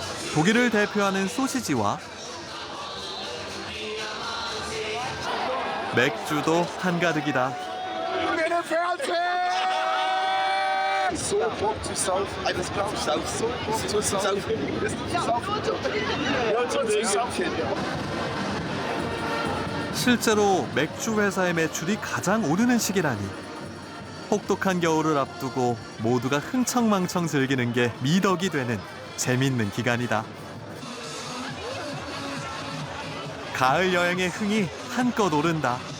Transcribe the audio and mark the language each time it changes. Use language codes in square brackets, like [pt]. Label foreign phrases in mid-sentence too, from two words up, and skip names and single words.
[ko] 독일을 대표하는 소시지와 맥주도 한가득이다. [de] So Bock zu saufen. Alles klar, zu saufen. Ja, zu saufen. [ko] 실제로 맥주 회사의 매출이 가장 오르는 시기라니. 혹독한 겨울을 앞두고 모두가 흥청망청 즐기는 게 미덕이 되는 재밌는 기간이다. 가을 여행의 흥이 한껏 오른다.